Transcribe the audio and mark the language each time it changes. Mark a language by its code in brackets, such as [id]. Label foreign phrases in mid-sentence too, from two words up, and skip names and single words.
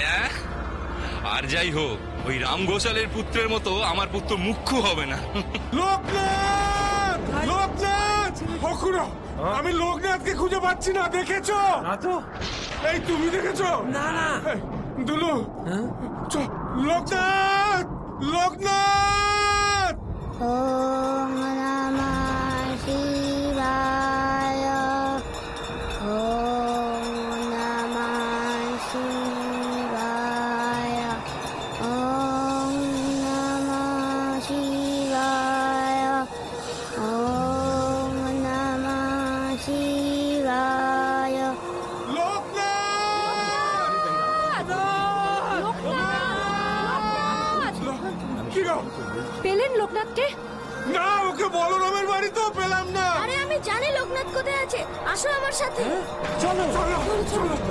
[bn] আর যাই হোক, ওই রাম ঘোষালের পুত্রের মতো আমার পুত্র মুখ্য হবে না। লোকনাথ! লোকনাথ! হকুরা, আমি লোকনাথকে খুঁজে পাচ্ছি না, দেখেছো? না তো। এই তুমি দেখেছো? না না। এই, দুলু, লোকনাথ! লোকনাথ! [sa] ওম নমঃ শিবায়। ওম নমঃ শিবায়। ওম নমঃ শিবায়। ওম নমঃ শিবায়। [bn] কি গো? পেলেন লোকনাথকে? না, ওকে বলরামের বাড়ি তো পেলাম না। আরে আমি জানি লোকনাথ কোথায় আছে, আসো আমার সাথে। চলো চলো চলো।